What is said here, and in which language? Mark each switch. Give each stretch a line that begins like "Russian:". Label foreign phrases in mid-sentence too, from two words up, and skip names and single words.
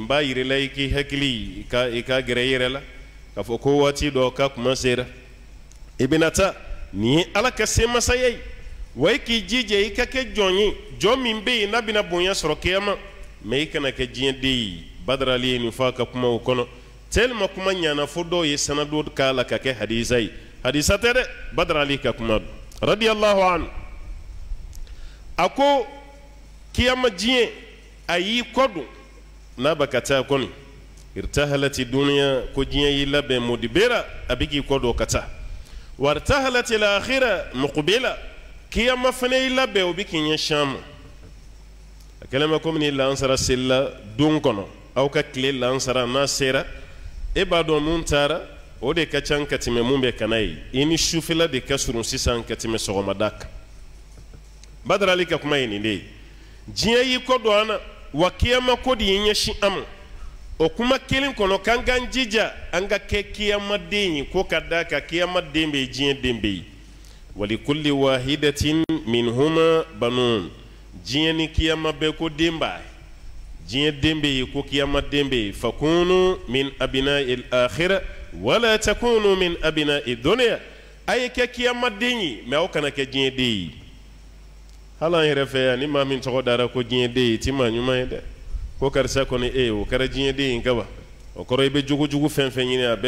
Bambara: b'a yira la i k'i hakili i ka gɛrɛ i yɛrɛ la k'a fɔ ko waati dɔ ka kuma sera i bɛna taa nin ye Ala ka semasaya ye wa i k'i jija i ka kɛ jɔn ye jɔn min bɛ yen n'a bɛna bonya sɔrɔ kiyama mɛ i kana kɛ diɲɛ den ye Badara Ali ye nin fɔ a ka kumaw kɔnɔ tellement kuma ɲana fo dɔw ye sanadu k'a la ka kɛ hadisa ye hadisa tɛ dɛ Badara Ali ka kuma don
Arabic: رضي الله عنه
Bambara: a ko kiyama diɲɛ a y'i kɔdon n'a bɛ ka taa kɔni
Arabic: ارتحلت الدنيا
Bambara: ko diɲɛ y'i labɛn mudibira a bɛ k'i kɔdon ka taa
Arabic: وارتحلت الآخرة مقبلة
Bambara: kiyama fana y'i labɛn o bɛ k'i ɲɛsin a ma a kɛlen bɛ komi ni lansara selila don kɔnɔ aw ka tile lansara n'a sera e b'a dɔn mun taara o de ka ca ka tɛmɛ mun bɛ kana ye i ni sufɛla de ka surun sisan ka tɛmɛ sɔgɔmada kan Badara Ali ka kuma ye nin de ye diɲɛ y'i kɔdon an na wa kiyama ko de y'i ɲɛsin an ma o kuma kelen kɔnɔ k'an k'an jija an ka kɛ kiyamaden ye ko ka da ka kiyamaden bɛ yen diɲɛ den bɛ yen
Arabic: ولكل واحدة منهما بنون
Bambara: diɲɛ ni kiyama bɛɛ ko den b'a ye diɲɛ den bɛ yen ko kiyamaden bɛ yen
Arabic: فكونوا من أبناء الآخرة ولا تكونوا من أبناء الدنيا
Bambara: a ye kɛ kiyamaden ye mɛ aw kana kɛ diɲɛ den ye hali an yɛrɛ fɛ yan ni maa min tɔgɔ dara ko diɲɛ den ye ti maa ɲuman ye dɛ ko karisa kɔni o kɛra diɲɛ den ye kaban o kɔrɔ i bɛ jogojugu fɛn fɛn ɲini a bɛɛ